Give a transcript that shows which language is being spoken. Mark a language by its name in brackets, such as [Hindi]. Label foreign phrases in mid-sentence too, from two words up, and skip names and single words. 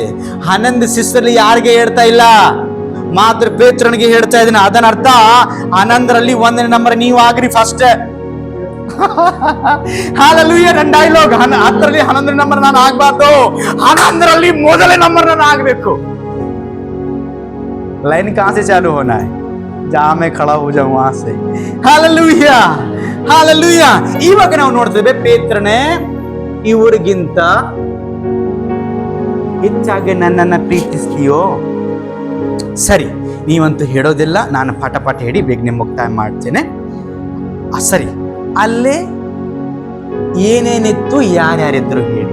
[Kannada] 11 ಶಿಷ್ಯರಲ್ಲಿ ಯಾರಿಗೆ ಹೇಳ್ತಾ ಇಲ್ಲ, ಮಾತ್ರ ಪೇತ್ರನಿಗೆ ಹೇಳ್ತಾ ಇದ್ದೇನೆ. ಅದನ್ನ ಅರ್ಥ 11ರಲ್ಲಿ 1ನೇ ನಂಬರ್ ನೀವು ಆಗ್ರಿ ಫಸ್ಟ್. ಹಾಲೆಲೂಯ. ನನ್ನ ಡೈಲಾಗ್, 10ರಲ್ಲಿ 11ನೇ ನಂಬರ್ ನಾನು ಆಗ್ಬಾರ್ದು, 11ರಲ್ಲಿ ಮೊದಲನೇ ನಂಬರ್ ನಾನು ಆಗ್ಬೇಕು. [Hindi] लाइन कहां से चालू होना है? जहां मैं खड़ा हो जाऊं वहां से. हालेलुया, हालेलुया. [Kannada] ಇವಾಗ ನಾವು ನೋಡ್ತೇವೆ, ಪೇತ್ರನೇ ಇವರಿಗಿಂತ ಹೆಚ್ಚಾಗಿ ನನ್ನನ್ನ ಪ್ರೀತಿಸ್ತೀಯೋ? ಸರಿ, ನೀವಂತೂ ಹೇಳೋದಿಲ್ಲ, ನಾನು ಪಟ ಹೇಳಿ ಬೇಗನೆ ಮುಕ್ತಾಯ ಮಾಡ್ತೇನೆ. ಸರಿ, ಅಲ್ಲೇ ಏನೇನಿತ್ತು, ಯಾರ್ಯಾರಿದ್ರು ಹೇಳಿ.